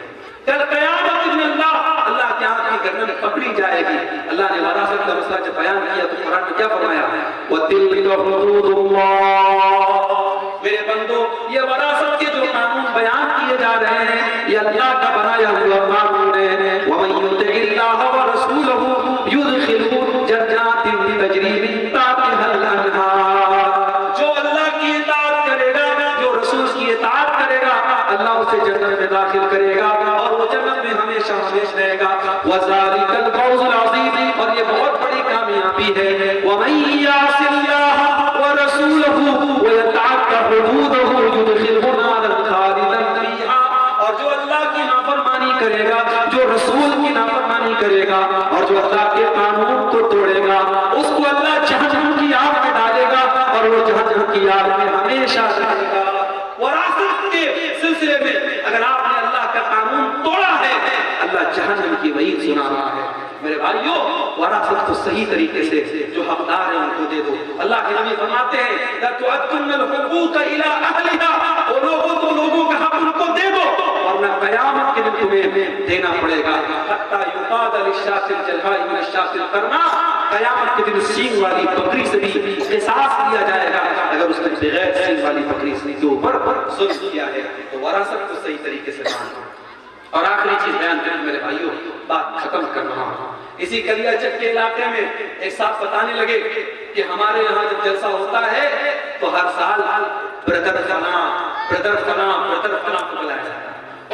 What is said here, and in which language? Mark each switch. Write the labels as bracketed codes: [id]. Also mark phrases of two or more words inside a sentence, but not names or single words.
[hi] कल क़यामत के दिन अल्लाह के हाथ की गर्दन पकड़ी जाएगी। अल्लाह ने वरासत का मसला जब बयान किया तो कुरान में क्या फरमाया? [ar] وتلك حدود الله, [hi] मेरे बंदो ये वरासत के जो कानून बयान किए जा रहे हैं ये अल्लाह का बनाया हुआ कानून है। [ar] ومن يطع الله ورسوله يدخله جنات تجري من تحتها الأنهار, [hi] जो अल्लाह की इताअत करेगा, जो रसूल की इताअत करेगा, अल्लाह उसे जन्नत में दाखिल करेगा और वो जन्नत में हमेशा हमेशा रहेगा। [ar] وذلك الفوز العظيم, [hi] और ये बहुत बड़ी कामयाबी है। [ar] ومن يعص الله ورسوله ويتعد حدوده يدخله نارا خالدا فيها, [hi] और जो अल्लाह की नाफरमानी करेगा, जो रसूल की नाफरमानी करेगा और जो अल्लाह के कानून को तोड़ेगा, उसको अल्लाह जहन्नम की आग में डालेगा और वो जहन्नम की आग में हमेशा रहेगा। वरासत के सिलसिले में अगर आपने अल्लाह का कानून तोड़ा है, अल्लाह जहन्नम की वईद सुना रहा है। मेरे भाइयों, वरासत को सही तरीके से जो हकदार है उनको दे दो। अल्लाह के नबी फरमाते हैं [ar] لتؤدن الحقوق إلى أهلها, [hi] वो लोगों का हक उनको दे दो वरना क़यामत के दिन तुम्हें देना पड़ेगा। [ar] حتى يقاد للشاة الجلحاء من الشاة القرناء, [hi] क़यामत के दिन सींग वाली बकरी से भी क़िसास लिया जाएगा अगर उसने बगैर सींग वाली बकरी के ऊपर जुल्म किया है। तो वरासत को सही तरीके से मानना। और आखिरी चीज बयान करें मेरे भाइयों, बात खत्म कर रहा हूं। इसी कलियाचक के इलाके में एक साहब बताने लगे कि हमारे यहाँ जब जलसा होता है तो हर साल ब्रदर फलां को बुलाया जाता है।